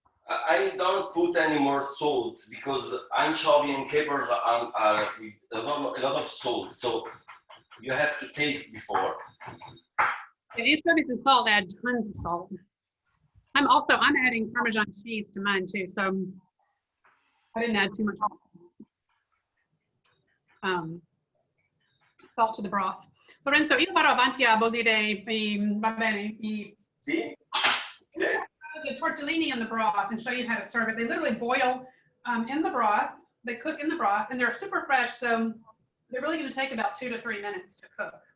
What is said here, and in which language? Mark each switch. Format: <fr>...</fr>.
<en>I don't put any more salt because anchovy and capers are with a lot of salt, so you have to taste before. Anchovies and salt add tons of salt. I'm adding Parmesan cheese to mine too, so I didn't add too much salt to the broth.</en> <it>Lorenzo, io vado avanti a bollire va bene,</it> <en>See? Okay. the tortellini in the broth and show you how to serve it. They literally boil in the broth. They cook in the broth, and they're super fresh, so they're really going to take about 2 to 3 minutes to cook.</en>